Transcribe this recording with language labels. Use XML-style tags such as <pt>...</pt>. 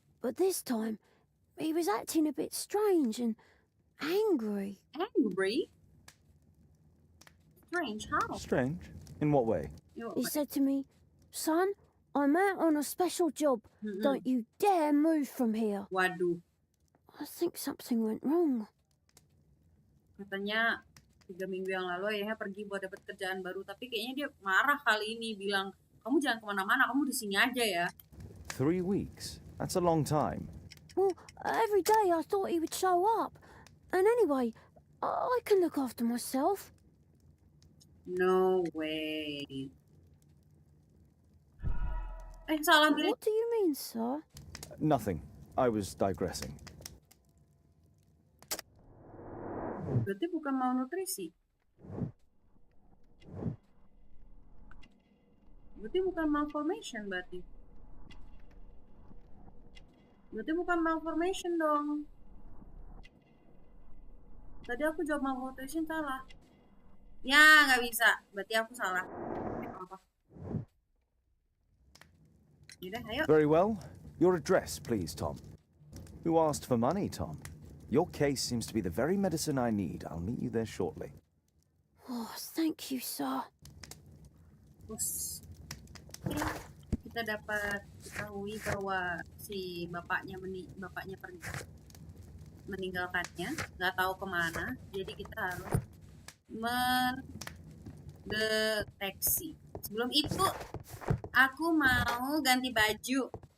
<en>But this time, he was acting a bit strange and angry. Angry? Strange, how? Strange. In what way? He said to me, "Son, I'm out on a special job. Don't you dare move from here."</en> <id>Waduh,</id> <en>I think something went wrong.</en> <id>katanya 3 minggu yang lalu ayahnya pergi buat dapat kerjaan baru, tapi kayaknya dia marah kali ini, bilang, kamu jangan kemana-mana, kamu di sini aja ya.</id> <en>3 weeks. That's a long time. Well, every day I thought he would show up. And anyway, I can look after myself. No way.</en> <id>Salah pilih.</id> <en>What do you mean, sir? Nothing. I was digressing.</en> <id>Berarti bukan malnutrisi. Berarti bukan malformation berarti. Berarti bukan malformation dong. Tadi aku jawab malnutrition salah. Ya, nggak bisa. Berarti aku salah. Apa? Yaudah, ayo.</id> <en>Very well. Your address, please, Tom. Who asked for money, Tom? Your case seems to be the very medicine I need. I'll meet you there shortly. Oh, thank you, sir.</en> <id>Terus kita dapat ketahui bahwa si bapaknya pergi meninggalkannya, nggak tahu kemana. Jadi kita harus deteksi. Sebelum itu, aku mau ganti baju.</id>